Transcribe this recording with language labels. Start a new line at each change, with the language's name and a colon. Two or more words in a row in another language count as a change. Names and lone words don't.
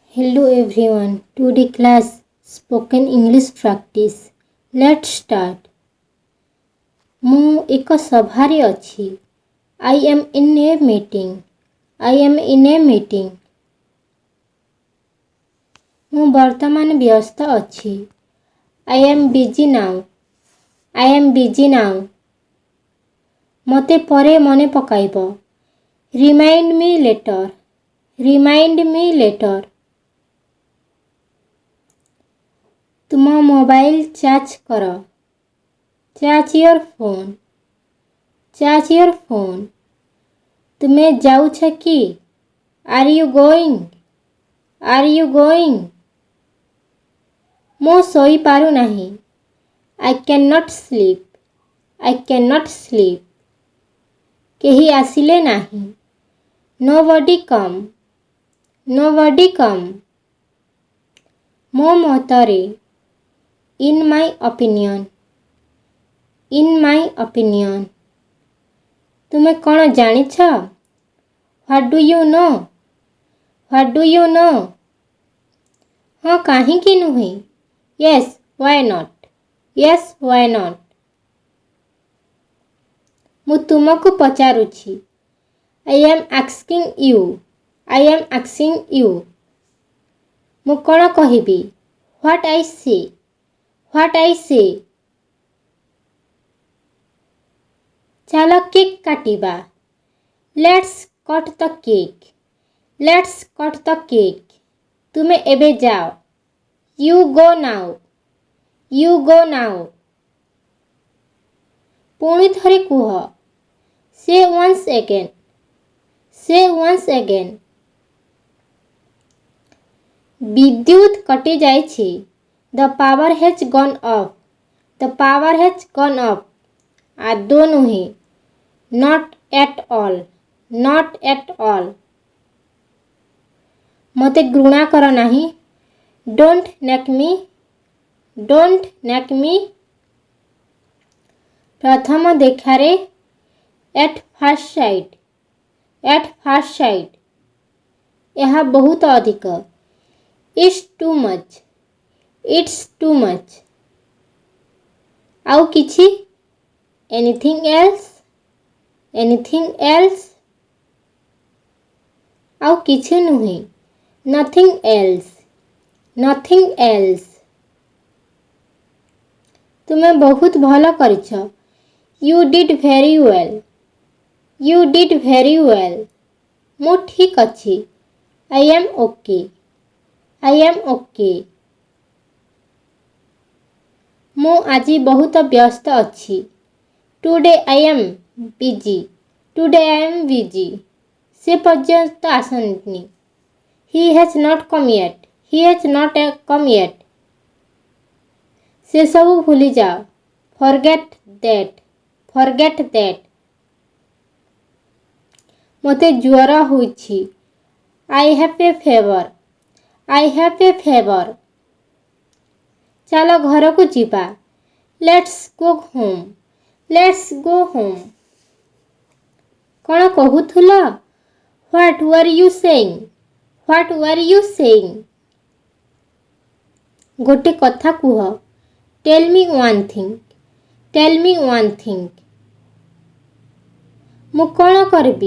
English: Hello everyone. Today class spoken English practice. Let's start.
Odia: ମୁଁ ଏକ ସଭାରେ ଅଛି.
English: I am in a meeting. I am in a meeting.
Odia: ମୁଁ ବର୍ତ୍ତମାନ ବ୍ୟସ୍ତ ଅଛି.
English: I am busy now. I am busy now.
Odia: ମୋତେ ପରେ ମନେ ପକାଇବ.
English: Remind me later. Remind me later.
Odia: ତୁମ ମୋବାଇଲ ଚାର୍ଜ କର.
English: charge your phone. charge your phone.
Odia: ତୁମେ ଯାଉଛ କି?
English: are you going? are you going? ମୁଁ ଶୋଇପାରୁନାହିଁ. I can not sleep. I can not sleep.
Odia: କେହି ଆସିଲେ ନାହିଁ.
English: nobody come. nobody come.
Odia: ମୋ ମତରେ.
English: In my opinion. In my opinion.
Odia: ତୁମେ କ'ଣ ଜାଣିଛ?
English: What do you know? What do you know?
Odia: ହଁ କାହିଁକି ନୁହେଁ?
English: Yes, why not? Yes, why not?
Odia: ମୁଁ ତୁମକୁ ପଚାରୁଛି.
English: I am asking you. I am asking you.
Odia: ମୁଁ କ'ଣ କହିବି?
English: What I say. What I say.
Odia: ଚାଲ କେକ୍ କାଟିବା.
English: Let's cut the cake. Let's cut the cake.
Odia: ତୁମେ ଏବେ ଯାଅ.
English: You go now. You go now.
Odia: ପୁଣି ଥରେ କୁହ.
English: Say once again. Say once again.
Odia: ବିଦ୍ୟୁତ୍ କଟି ଯାଇଛି.
English: The power has gone off. The power has gone off.
Odia: ଆଦୌ ନୁହେଁ.
English: Not at all. Not at all.
Odia: ମୋତେ ଘୃଣା କର ନାହିଁ.
English: Don't nag me. Don't nag me.
Odia: ପ୍ରଥମ ଦେଖାରେ.
English: At first sight. At first sight.
Odia: ଏହା ବହୁତ ଅଧିକ.
English: It's too much. It's too much.
Odia: ଆଉ କିଛି?
English: Anything else? Anything else?
Odia: ଆଉ କିଛି ନୁହେଁ.
English: Nothing else. Nothing else.
Odia: ତୁମେ ବହୁତ ଭଲ କରିଛ.
English: You did very well. You did very well.
Odia: ମୁଁ ଠିକ୍ ଅଛି.
English: I am okay. I am okay.
Odia: ମୁଁ ଆଜି ବହୁତ ବ୍ୟସ୍ତ ଅଛି.
English: Today I am busy. Today I am busy.
Odia: ସେ ପର୍ଯ୍ୟନ୍ତ ଆସନ୍ତିନି.
English: He has not come yet. He has not come yet.
Odia: ସେ ସବୁ ଭୁଲିଯାଅ.
English: Forget that. Forget that.
Odia: ମୋତେ ଜ୍ୱର ହୋଇଛି.
English: I have a fever. I have a fever.
Odia: ଚାଲ ଘରକୁ ଯିବା.
English: Let's go home. Let's go home.
Odia: କ'ଣ କହୁଥିଲ?
English: What were you saying? What were you saying?
Odia: ଗୋଟେ କଥା କୁହ.
English: Tell me one thing. Tell me one thing.
Odia: ମୁଁ କ'ଣ କରିବି?